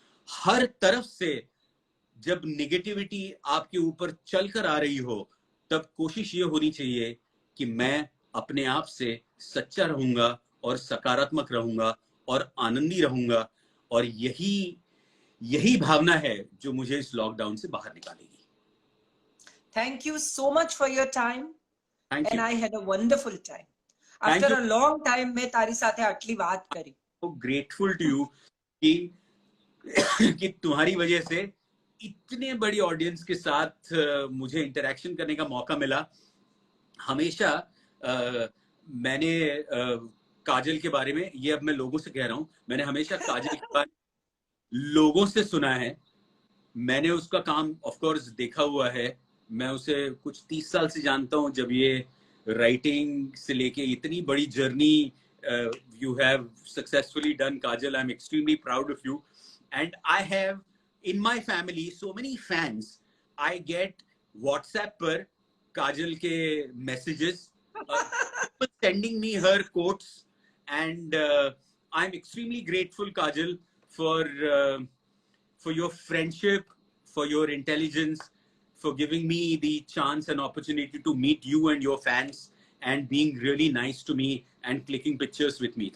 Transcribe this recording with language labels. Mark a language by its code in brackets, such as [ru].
[hi] हर तरफ से जब निगेटिविटी आपके ऊपर चलकर आ रही हो, तब कोशिश ये होनी चाहिए कि मैं अपने आप से सच्चा रहूंगा और सकारात्मक रहूंगा और आनंदी रहूंगा. और यही भावना है जो मुझे इस लॉकडाउन से बाहर निकालेगी. [en] Thank you so much for your time. Thank and you. I had a wonderful time. Thank After you. a long time [gu] मैं तारी साथे आटली बात करी. [en] So grateful to you [hi] कि तुम्हारी वजह से इतने बड़ी ऑडियंस के साथ मुझे इंटरेक्शन करने का मौका मिला. हमेशा मैंने काजल के बारे में, ये अब मैं लोगों से कह रहा हूं, मैंने हमेशा काजल के बारे में लोगों से सुना है. मैंने उसका काम ऑफ कोर्स देखा हुआ है, मैं उसे कुछ 30 साल से जानता हूँ, जब ये राइटिंग से लेके इतनी बड़ी journey [en] you have successfully done, [hi] Kajal. [en] I am extremely proud of you. And I have in my family so many fans. I get WhatsApp [hi] पर काजल के [en] Messages sending me her quotes, and I'm extremely grateful, Kajal, for your friendship, for your intelligence, for giving me the chance and opportunity to meet you and your fans, and being really nice to me and clicking pictures with me.